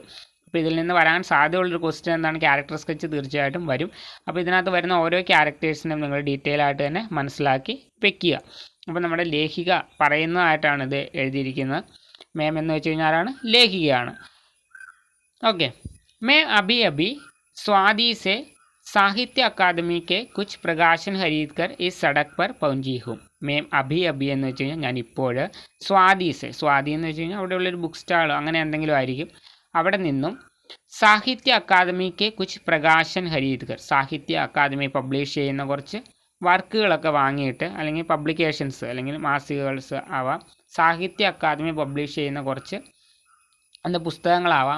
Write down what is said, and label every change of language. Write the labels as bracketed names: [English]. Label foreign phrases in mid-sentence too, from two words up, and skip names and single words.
[Malayalam] അപ്പോൾ ഇതിൽ നിന്ന് വരാൻ സാധ്യതയുള്ളൊരു ക്വസ്റ്റ്യൻ എന്താണ്, [English] character sketch [Malayalam] തീർച്ചയായിട്ടും വരും. അപ്പോൾ ഇതിനകത്ത് വരുന്ന ഓരോ ക്യാരക്ടേഴ്സിനും നിങ്ങൾ ഡീറ്റെയിൽ ആയിട്ട് തന്നെ മനസ്സിലാക്കി വെക്കുക. അപ്പോൾ നമ്മുടെ ലേഖിക പറയുന്നതായിട്ടാണ് ഇത് എഴുതിയിരിക്കുന്നത്. മേം എന്ന് വെച്ച് കഴിഞ്ഞാൽ ആരാണ്, ലേഖികയാണ്. ഓക്കെ, [Hindi] मैं अभी स्वादी से साहित्य अकादमी के कुछ प्रकाशन खरीद कर इस सड़क पर पहुंची हूँ. मैं अभी [Malayalam] എന്ന് വെച്ച് കഴിഞ്ഞാൽ ഞാൻ ഇപ്പോൾ, സ്വാദീസ്, സ്വാതി എന്ന് വെച്ച് കഴിഞ്ഞാൽ അവിടെയുള്ളൊരു ബുക്ക് സ്റ്റാൾ അങ്ങനെ എന്തെങ്കിലും ആയിരിക്കും. അവിടെ നിന്നും [Hindi] साहित्य अकादमी के कुछ प्रकाशन खरीद कर, [Malayalam] സാഹിത്യ അക്കാദമി പബ്ലിഷ് ചെയ്യുന്ന കുറച്ച് വർക്കുകളൊക്കെ വാങ്ങിയിട്ട്, അല്ലെങ്കിൽ പബ്ലിക്കേഷൻസ് അല്ലെങ്കിൽ മാസികകൾസ് ആവാം, സാഹിത്യ അക്കാദമി പബ്ലിഷ് ചെയ്യുന്ന കുറച്ച് എന്താ പുസ്തകങ്ങളാവാം.